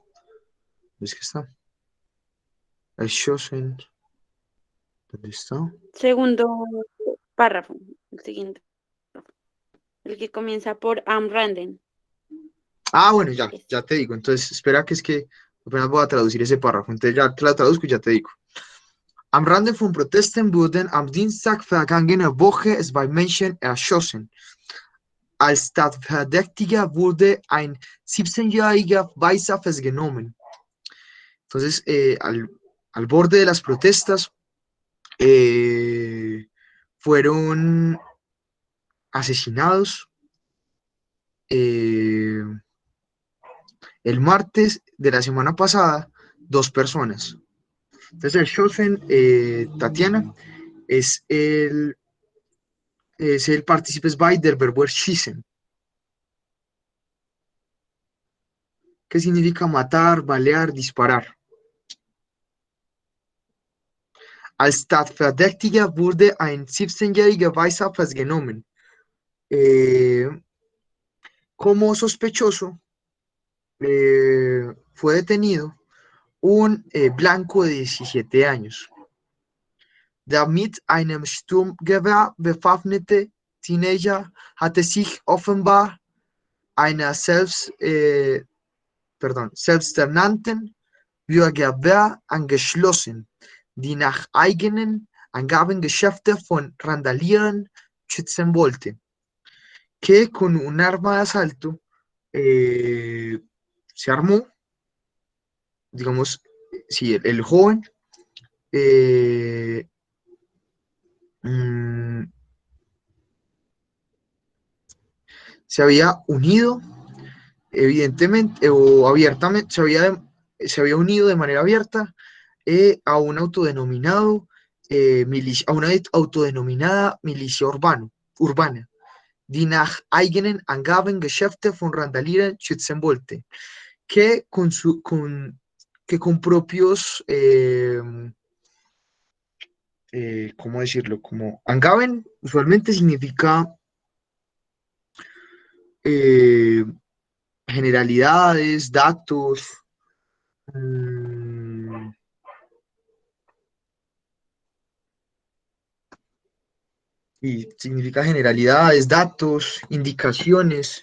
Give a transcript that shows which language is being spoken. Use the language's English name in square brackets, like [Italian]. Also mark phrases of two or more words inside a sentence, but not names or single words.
[Spanish] ¿Ves que está? Schossen. ¿Dónde está? segundo párrafo, el siguiente, el que comienza por [German] am Randen. [Spanish] Ah, bueno, ya te digo. Entonces, espera que es que apenas voy a traducir ese párrafo. Entonces ya te la traduzco y ya te digo. [German] Am Rande von Protesten wurden am Dienstag vergangene Woche 2 Menschen erschossen. Als Tatverdächtiger wurde ein 17-jähriger Weißer festgenommen. [Spanish] Entonces, al borde de las protestas, fueron asesinados el martes de la semana pasada 2 personas. Entonces, el Schossen, Tatiana, es el Participes bei del verbo erschießen. que significa matar, balear, disparar. [German] Als Tatverdächtiger wurde ein 17-jähriger Weißer festgenommen. [Spanish] Como sospechoso fue detenido un blanco de 17 años. [German] Der mit einem Sturmgewehr bewaffnete Teenager hatte sich offenbar einer selbsternannten Bürgerwehr angeschlossen, die nach eigenen Angaben Geschäfte von Randalieren schützen wollte, [Spanish] que con un arma de asalto se armó, digamos, si el joven se había unido evidentemente o abiertamente, se había unido de manera abierta a un autodenominado a una autodenominada milicia urbana, [German] die nach eigenen Angaben Geschäfte von Randalieren schützen wollte, [Spanish] que con propios, ¿cómo decirlo? Como Angaben usualmente significa generalidades, datos, y significa generalidades, datos, indicaciones.